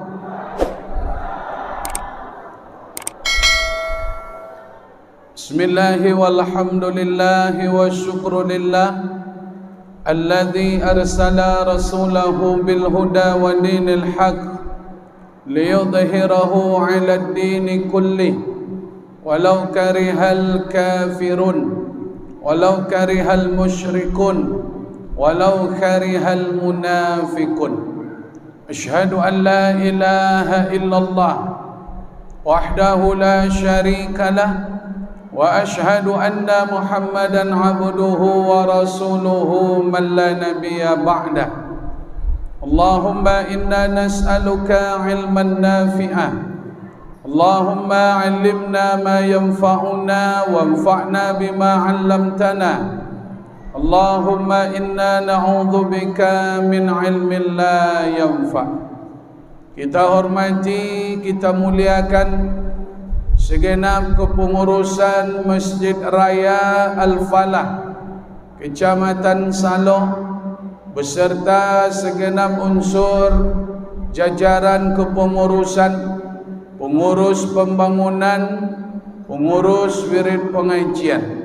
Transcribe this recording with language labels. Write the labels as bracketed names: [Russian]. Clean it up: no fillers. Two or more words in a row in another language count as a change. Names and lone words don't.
[Arabic] بسم الله والحمد لله والشكر لله الذي أرسل رسوله بالهدى ودين الحق ليظهره على الدين كله ولو كره الكافرون ولو كره المشركون ولو كره المنافقون. أشهد أن لا إله إلا الله وحده لا شريك له وأشهد أن محمدا عبده ورسوله من لا نبي بعده. اللهم إنا نسألك علما نافعا، اللهم علمنا ما ينفعنا وانفعنا بما علمتنا، اللهم إنا نعوذ بك من علم لا ينفع'. [Indonesian] Kita hormati, kita muliakan segenap kepengurusan Masjid Raya Al-Falah Kecamatan Saloh beserta segenap unsur jajaran kepengurusan, pengurus pembangunan, pengurus wirid pengajian.